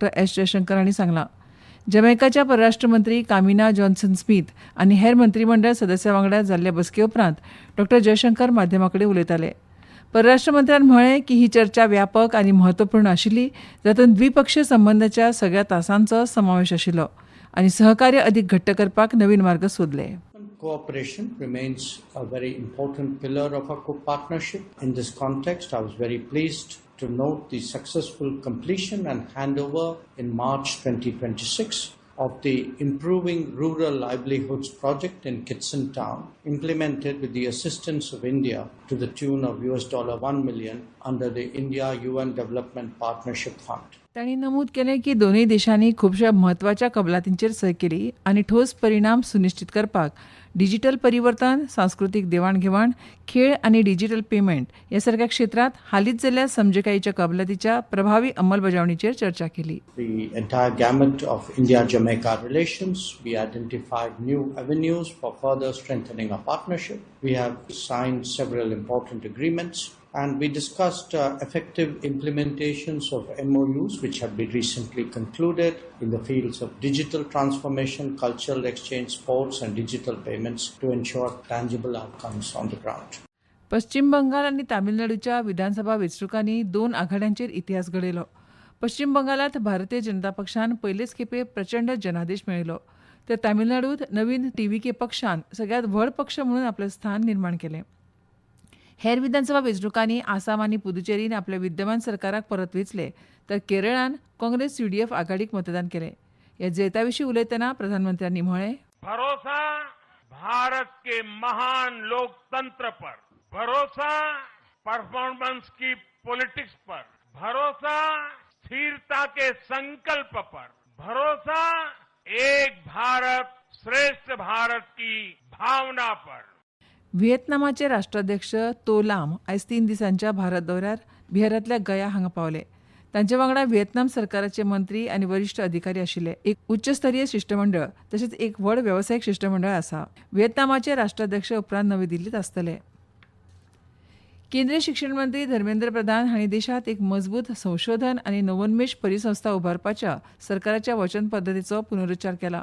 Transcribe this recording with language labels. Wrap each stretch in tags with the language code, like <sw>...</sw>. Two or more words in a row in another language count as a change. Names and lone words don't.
<kok>एस जयशंकर हांणी सांगलां. जमैकाच्या परराष्ट्र मंत्री कामिना जॉन्सन स्मिथ आनी हेर मंत्रीमंडळ सदस्यां वांगडा जाल्ले बसके उपरांत डॉ. जयशंकर माध्यमां कडेन उलयताले. परराष्ट्र मंत्र्यान म्हळें की ही चर्चा व्यापक आनी म्हत्वपूर्ण आशिल्ली, जातूंत द्विपक्षीय संबंदाच्या सगळ्या तासांचो समावेश आशिल्लो आनी सहकार्य अदीक घट्ट करपाक नवीन मार्ग सोदले.</kok> <en>Cooperation remains a very important pillar of our partnership. In this context, I was very pleased to note the successful completion and handover in March 2026 of the Improving Rural Livelihoods project in Kitson Town, implemented with the assistance of India to the tune of $1 million under the India-UN Development Partnership Fund.</en> <kok>तांणी नमूद केलें की दोनूय देशांनी खुबशा म्हत्वाच्या कबलातींचेर सय केली आनी ठोस परिणाम सुनिश्चित करपाक डिजिटल परिवर्तन, सांस्कृतीक देवाणघेवाण, खेळ आनी</kok> <en>digital payment</en> <kok>ह्या सारक्या क्षेत्रांत हालींच जाल्ल्या समजिकायेच्या कबलातीच्या प्रभावी अंमलबजावणीचेर चर्चा केली.</kok> <en>The entire gamut of India-Jamaica relations, we identified new avenues for further strengthening our partnership. We have signed several important agreements. And we discussed effective implementations of MOUs which have been recently concluded in the fields of digital transformation, cultural exchange, sports and digital payments to ensure tangible outcomes on the ground.</en> <kok>पश्चिम बंगाल आनी तामिळनाडूच्या विधानसभा वेंचणुकांनी 2 आघाड्यांचेर इतिहास घडयलो. पश्चिम बंगालात भारतीय जनता पक्षान पयलेच खेपे प्रचंड जनादेश मेळयलो, तर तामिळनाडूत नवीन टीव्हीके पक्षान सगळ्यात व्हड पक्ष म्हणून आपलें स्थान निर्माण केलें. हेर विधानसभा वेंचणुकांनी आसाम आनी पुदुचेरीन आपल्या विद्यमान सरकाराक परत वेंचले, तर केरळान काँग्रेस UDF आघाडीक मतदान केलें. ह्या जैताविशीं उलयतना प्रधानमंत्र्यांनी म्हळें,</kok> <hi>भरोसा भारत के महान लोकतंत्र पर, भरोसा परफॉर्मेंस की पॉलिटिक्स पर, भरोसा स्थिरता के संकल्प पर, भरोसा एक भारत श्रेष्ठ भारत की भावना पर.</hi> <kok>व्हिएतनामाचे राष्ट्राध्यक्ष तो लाम आयज 3 दिसांच्या भारत दौऱ्यार बिहारांतल्या गया हांगा पावले. तांचे वांगडा व्हिएतनाम सरकाराचे मंत्री आनी वरिश्ठ अधिकारी आशिल्ले एक उच्चस्तरीय शिष्टमंडळ तशेंच एक व्हड वेवसायीक शिष्टमंडळ आसा. व्हिएतनामाचे राष्ट्राध्यक्ष उपरांत नवी दिल्लीत आसतले. केंद्रीय शिक्षण मंत्री धर्मेंद्र प्रधान हांणी देशांत एक मजबूत संशोधन आनी नवोन्मेश परिसंस्था उभारपाच्या सरकाराच्या वचनबद्धतेचो पुनरुच्चार केला.</kok>